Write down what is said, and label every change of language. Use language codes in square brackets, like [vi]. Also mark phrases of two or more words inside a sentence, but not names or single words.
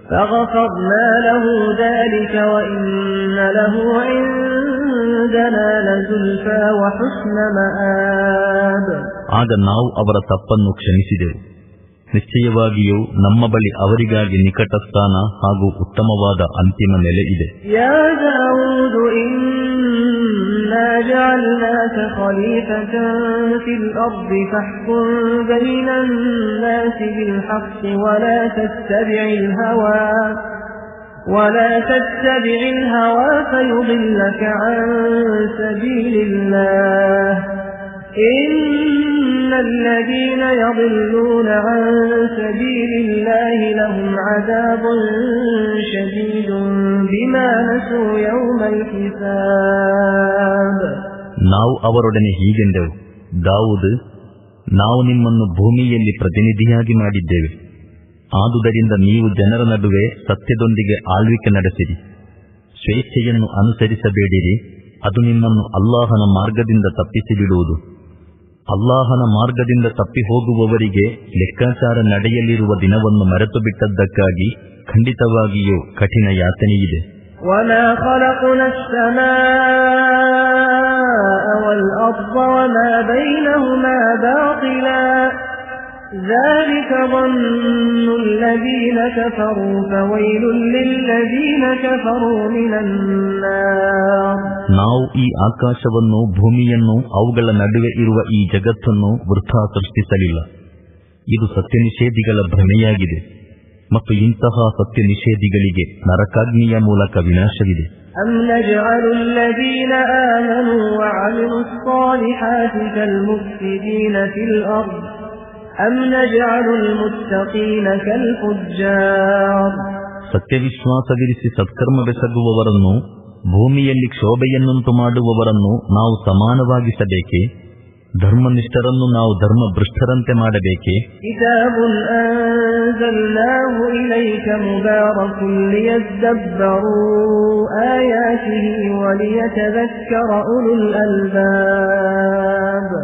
[kn] ಆಗ ನಾವು ಅವರ ತಪ್ಪನ್ನು ಕ್ಷಮಿಸಿದೆವು. ನಿಶ್ಚಯವಾಗಿಯೂ ನಮ್ಮ ಬಳಿ ಅವರಿಗಾಗಿ ನಿಕಟ ಸ್ಥಾನ ಹಾಗೂ ಉತ್ತಮವಾದ ಅಂತಿಮ ನೆಲೆ ಇದೆ. [ar] جعلناك خليفة في الأرض فاحكم بين الناس بالحق ولا تتبع الهوى فيضلك عن سبيل الله إن الذين يضلون عن سبيل الله لهم عذاب شديد بما نسوا يوم الحساب. [kn] ನಾವು ಅವರೊಡನೆ ಹೀಗೆಂದೆವು, ದಾವೂದ್, ನಾವು ನಿಮ್ಮನ್ನು ಭೂಮಿಯಲ್ಲಿ ಪ್ರತಿನಿಧಿಯಾಗಿ ಮಾಡಿದ್ದೇವೆ. ಆದುದರಿಂದ ನೀವು ಜನರ ನಡುವೆ ಸತ್ಯದೊಂದಿಗೆ ಆಳ್ವಿಕೆ ನಡೆಸಿರಿ. ಸ್ವೇಚ್ಛೆಯನ್ನು ಅನುಸರಿಸಬೇಡಿರಿ, ಅದು ನಿಮ್ಮನ್ನು ಅಲ್ಲಾಹನ ಮಾರ್ಗದಿಂದ ತಪ್ಪಿಸಿಬಿಡುವುದು. ಅಲ್ಲಾಹನ ಮಾರ್ಗದಿಂದ ತಪ್ಪಿ ಹೋಗುವವರಿಗೆ ಲೆಕ್ಕಾಚಾರ ನಡೆಯಲಿರುವ ದಿನವನ್ನು ಮರೆತು ಬಿಟ್ಟದ್ದಕ್ಕಾಗಿ ಖಂಡಿತವಾಗಿಯೂ ಕಠಿಣ ಯಾತನೆಯಿದೆ. [ar] وَمَا خَلَقْنَا السَّمَاءَ وَالْأَرْضَ وَمَا بَيْنَهُمَا بَاطِلًا ذَلِكَ ظَنُّ الَّذِينَ كَفَرُوا فَوَيْلٌ لِّلَّذِينَ كَفَرُوا مِنَ النَّارِ. [kn] ನಾವು ಈ ಆಕಾಶವನ್ನು, ಭೂಮಿಯನ್ನು, ಅವುಗಳ ನಡುವೆ ಇರುವ ಈ ಜಗತ್ತನ್ನು ವೃಥಾ ಸೃಷ್ಟಿಸಲಿಲ್ಲ. ಇದು ಸತ್ಯನಿಷೇಧಿಗಳ ಭ್ರಮೆಯಾಗಿದೆ ಮತ್ತು ಇಂತಹ ಸತ್ಯ ನಿಷೇಧಿಗಳಿಗೆ ನರಕಾಗ್ನಿಯ ಮೂಲಕ ವಿನಾಶವಿದೆ. [ar] أَمْ نَجْعَلُ الَّذِينَ آمَنُوا وَعَمِلُوا الصَّالِحَاتِ كَالْمُفْسِدِينَ فِي الْأَرْضِ أَمْ نَجْعَلُ الْمُتَّقِينَ كَالْفُجَّارِ. [kn] ಸತ್ಯವಿಶ್ವಾಸವಿರಿಸಿ ಸತ್ಕರ್ಮವೆಸಗುವವರನ್ನು, ಭೂಮಿಯಲ್ಲಿ ಕ್ಷೋಭೆಯನ್ನುಂಟು ಮಾಡುವವರನ್ನು ನಾವು ಸಮಾನವಾಗಿಸಬೇಕೇ? ಧರ್ಮನಿಷ್ಠರನ್ನು ನಾವು ಧರ್ಮಭ್ರಷ್ಟರಂತೆ ಮಾಡಬೇಕೇ? [ar] كتاب أنزلناه إليك مبارك ليدبروا آياته وليتذكر أولو الألباب.